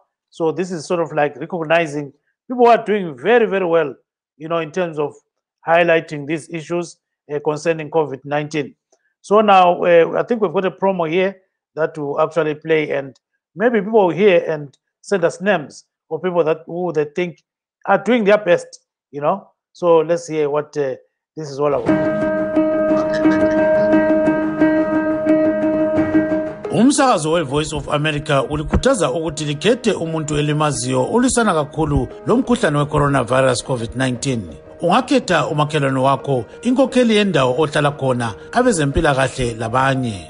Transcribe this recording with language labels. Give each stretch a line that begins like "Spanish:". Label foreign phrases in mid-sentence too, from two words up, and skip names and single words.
English: So this is sort of like recognizing people who are doing very, very well, in terms of highlighting these issues concerning COVID-19. So now I think we've got a promo here that will actually play, and maybe people will hear and send us names of people who they think are doing their best, So let's hear what this is all about.
North Ndebele: Umsakazo weVoice of America ulikhuthaza ukuthi likhethe umuntu elimaziyo ulisana kakhulu lomkhuhlane weCoronavirus COVID-19. Ungakhetha umakhelwane wakho, inkokheli yendawo ohlala khona, abezempilakahle labanye.